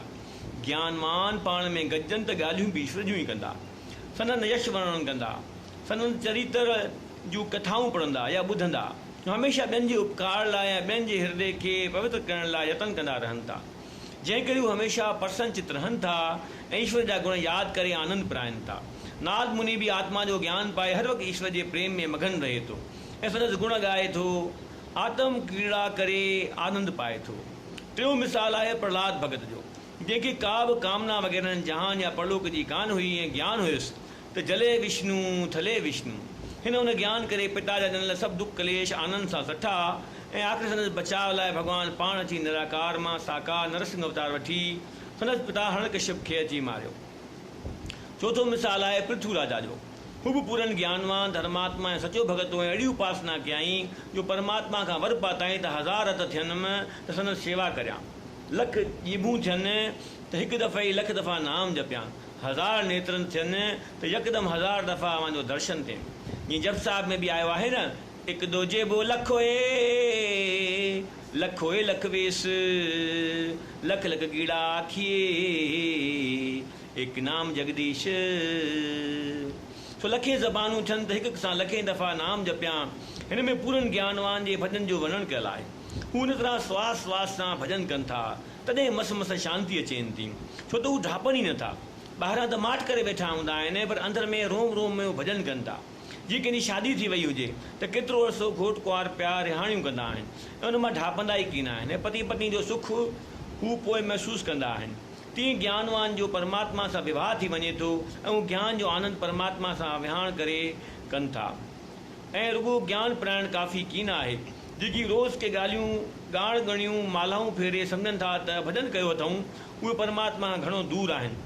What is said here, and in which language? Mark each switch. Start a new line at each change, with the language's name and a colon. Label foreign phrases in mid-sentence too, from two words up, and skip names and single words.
Sindhi: ज्ञानवान पाण में गॾजनि त ॻाल्हियूं बि ईश्वर जूं ई कंदा, संदनि यश वर्णन कंदा, संदनि चरित्र जूं कथाऊं पढ़ंदा या ॿुधंदा, हमेशह ॿियनि जे उपकार लाइ ऐं ॿियनि जे हृदय खे पवित्र करण लाइ यतन कंदा रहनि था। जंहिं करे हू हमेशह प्रसन्नचित रहनि था ऐं ईश्वर जा गुण यादि करे आनंद पाइनि था। नारद मुनि भी आत्मा जो ज्ञान पाए हर वक़्तु ईश्वर जे प्रेम में मगन रहे थो ऐं संदसि गुण ॻाए थो, आत्म क्रीड़ा करे आनंद पाए थो। टियों मिसाल आहे प्रहलाद भगत जो, जंहिंखे का बि कामना वग़ैरह जहान या परलोक जी कान हुई ऐं ज्ञान हुयुसि त जले विष्णु थले विष्णु। हिन उन ज्ञान करे पिता जा ॾिनल सभु दुख कलेश आनंद सां सठा ऐं आख़िर संदसि बचाव लाइ भॻवानु पाण अची निराकार मां साकार नरसिंह अवतार वठी संदसि पिता हरणकश्यप खे अची मारियो। चौथो मिसाल आहे पृथ्वी राजा जो। हू बि पूरन ज्ञानवान धर्मात्मा ऐं सचो भगत हो ऐं अहिड़ी उपासना कयईं जो परमात्मा खां वर पाताईं त हज़ार हथ थियनि त संदसि शेवा करियां, लख ॼिभूं थियनि त हिकु दफ़े ई लख दफ़ा नाम जपियां, हज़ार नेत्रनि थियनि त यकदमि हज़ार दफ़ा मुंहिंजो दर्शन थिए। जीअं जप साहिब में बि आयो आहे न,
Punjabi: ਹਿਕੁ ਦੋ ਜੇਬੋ ਲਖੋਏ ਲਖੋਏ ਲਖ ਵੇਸ, ਲਖ ਲਖ ਕੀੜਾ ਆਖਿਏ ਏਕ ਨਾਮ ਜਗਦੀਸ਼।
Sindhi: सो लखे ज़बानूं थियनि त हिक सां लखे दफ़ा नाम जपियां। हिन में पूरन ज्ञानवान जे भॼन जो वर्णन कयल आहे। हू हुन तरह श्वास श्वास सां भॼन कनि था, तॾहिं मस मस शांती अचेनि थी। छो त हू ढापनि ई नथा। ॿाहिरां त माठ करे वेठा हूंदा आहिनि, पर अंदरि में रोम रोम में हू भॼन कनि था। जीअं कंहिंजी शादी थी वई हुजे त केतिरो अर्सो घोट कुंवार प्यार रिहाणियूं कंदा आहिनि ऐं उन मां ढापंदा ई कीन आहिनि ऐं पति पत्नी जो सुख हू पोइ महसूसु कंदा आहिनि। तीअं ज्ञानवान जो परमात्मा सां विवाह थी वञे थो ऐं हू ज्ञान जो आनंद परमात्मा सां विहाण करे कनि था। ऐं रुगो ज्ञान प्राण काफ़ी कीन आहे। जेकी रोज़ के ॻाल्हियूं ॻाण ॻणियूं मालाऊं फेरे सम्झनि था त भॼन कयो अथऊं, उहे परमात्मा खां घणो दूरि आहिनि।